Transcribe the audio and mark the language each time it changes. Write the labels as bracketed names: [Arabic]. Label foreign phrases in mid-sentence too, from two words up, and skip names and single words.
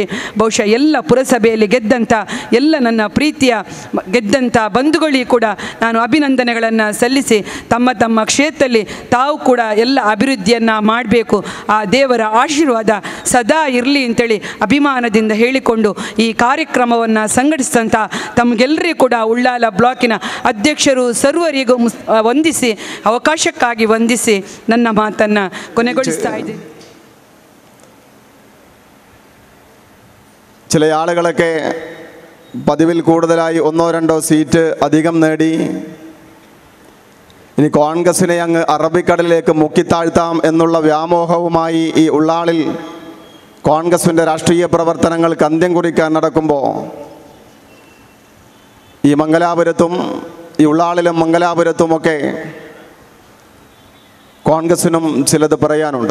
[Kannada] ಬಹುಶಃ ಎಲ್ಲ ಪುರಸಭೆಯಲ್ಲಿ ಗೆದ್ದಂಥ ಎಲ್ಲ ನನ್ನ ಪ್ರೀತಿಯ ಗೆದ್ದಂಥ ಬಂಧುಗಳಿಗೂ ಕೂಡ ನಾನು ಅಭಿನಂದನೆಗಳನ್ನು ಸಲ್ಲಿಸಿ ತಮ್ಮ ತಮ್ಮ ಕ್ಷೇತ್ರದಲ್ಲಿ ತಾವು ಕೂಡ ಎಲ್ಲ ಅಭಿವೃದ್ಧಿಯನ್ನು ಮಾಡಬೇಕು, ಆ ದೇವರ ಆಶೀರ್ವಾದ ಸದಾ ಇರಲಿ ಅಂತೇಳಿ ಅಭಿಮಾನದಿಂದ ಹೇಳಿಕೊಂಡು ಈ ಕಾರ್ಯಕ್ರಮವನ್ನು ಸಂಘಟಿಸಿದಂಥ ತಮಗೆಲ್ಲರಿಗೂ ಕೂಡ ಉಳ್ಳಾಲ ಬ್ಲಾಕಿನ ಅಧ್ಯಕ್ಷರು ಸರ್ವರಿಗೂ ವಂದಿಸಿ ಅವಕಾಶಕ್ಕಾಗಿ ವಂದಿಸಿ ನನ್ನ ಮಾತನ್ನು ಕೊನೆಗೊಳಿಸ್ತಾ ಇದ್ದೀನಿ. [Malayalam] ചില ആളുകളൊക്കെ പതിവിൽ കൂടുതലായി 1-2 സീറ്റ് അധികം നേടി ഇനി കോൺഗ്രസിനെ അങ്ങ് അറബിക്കടലിലേക്ക് മുക്കിത്താഴ്ത്താം എന്നുള്ള വ്യാമോഹവുമായി ഈ ഉള്ളാളിൽ കോൺഗ്രസിൻ്റെ രാഷ്ട്രീയ പ്രവർത്തനങ്ങൾക്ക് അന്ത്യം കുറിക്കാൻ നടക്കുമ്പോൾ ഈ മംഗലാപുരത്തും ഈ ഉള്ളാളിലും മംഗലാപുരത്തുമൊക്കെ കോൺഗ്രസിനും ചിലത് പറയാനുണ്ട്.